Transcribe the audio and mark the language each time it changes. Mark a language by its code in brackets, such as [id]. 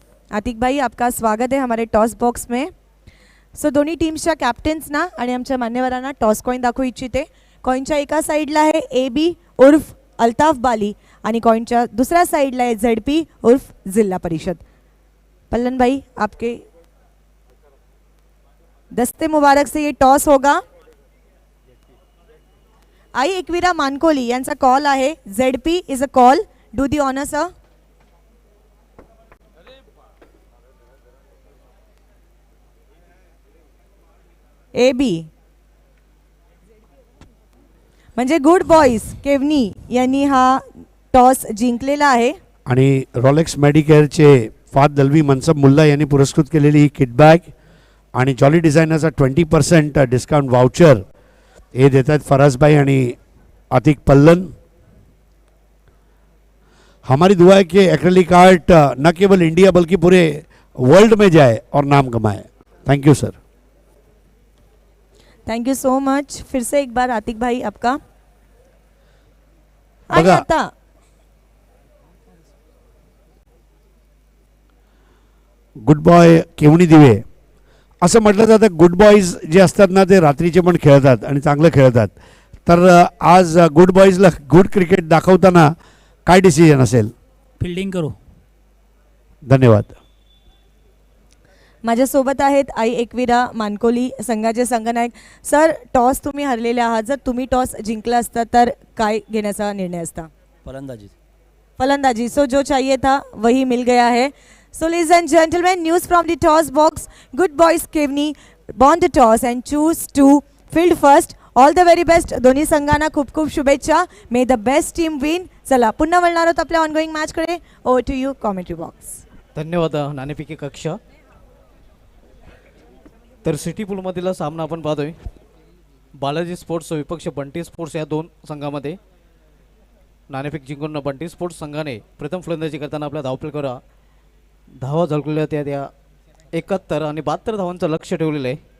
[hi] आतिक भाई, आपका स्वागत है हमारे टॉस बॉक्स में. [mr] सो दोन्ही टीम्सच्या कॅप्टन्सना आणि आमच्या मान्यवरांना टॉस कॉइन दाखवू इच्छिते. कॉइनच्या एका साईडला आहे AB उर्फ अल्ताफ बाली आणि कॉइनच्या दूसरा साइडला है ZP उर्फ जिला परिषद. [hi] पल्लन भाई, आपके दस्ते मुबारक से ये टॉस होगा. [mr] आई एकविरा मानकोली यांचा कॉल आहे. [en] ZP is a call. Do the honour sir. [mr] AB म्हणजे गुड बॉयज केवनी यांनी हा टॉस जिंकलेला आहे. आणि रॉलेक्स मेडिकेअरचे फाद दलवी मनसब मुल्ला यांनी पुरस्कृत केलेली ही किटबॅग आणि जॉली डिझायनरचा 20% डिस्काउंट वाउचर हे देतात फराजभाई आणि अतिक पल्लन. [hi] हमारी दुआ है कि एक्रेलिक आर्ट न केवल इंडिया बल्कि पूरे वर्ल्ड में जाए और नाम कमाए. [en] Thank you sir. Thank you so much. [hi] फिर से एक बार आतिक भाई आपका. [mr] बघा, गुड बॉय केवणी दिवे असं म्हटलं जातं. गुड बॉयज जे असतात ना ते रात्रीचे पण खेळतात आणि चांगलं खेळतात. तर आज गुड बॉयजला गुड क्रिकेट दाखवताना काय डिसिजन असेल? फिल्डिंग करू. धन्यवाद. माझ्यासोबत आहेत आई एकविरा मानकोली संघाचे संघनायक. सर, टॉस तुम्ही हरलेले आहात. जर तुम्ही टॉस जिंकला असता तर काय घेण्याचा निर्णय असता? फलंदाजी. फलंदाजी. [hi] सो जो चाहिए था वही मिल गया है. [en] So ladies and gentlemen, news from the toss box. Good boys Kevni won the toss and choose to field first. All the very best [mr] दोन्ही संघांना खूप खूप शुभेच्छा. [en] May the best team win. [mr] चला पुन्हा वळणार आहोत आपल्या ऑनगोईंग मॅच कडे. Over to you commentary box. धन्यवाद नाणेफेकी कक्ष. तर सिटी पूलमधील सामना आपण पाहतोय. बालाजी स्पोर्ट्स विपक्ष बंटी स्पोर्ट्स या दोन संघामध्ये नाणेफेक जिंकून बंटी स्पोर्ट्स संघाने प्रथम फलंदाजी करताना आपल्या धावफलकावर धावा झळकलेल्या त्या 71 आणि 72 धावांचं लक्ष ठेवलेलं आहे.